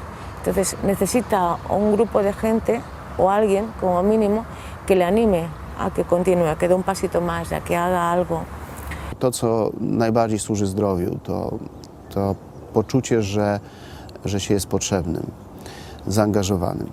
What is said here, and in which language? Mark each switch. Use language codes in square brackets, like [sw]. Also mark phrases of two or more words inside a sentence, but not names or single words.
[es] Entonces necesita un grupo de gente o alguien, como mínimo, que le anime a que continúe, a que dé un pasito más, a que haga algo. [pl] To, co najbardziej służy zdrowiu, to poczucie, że się jest potrzebnym, zaangażowanym.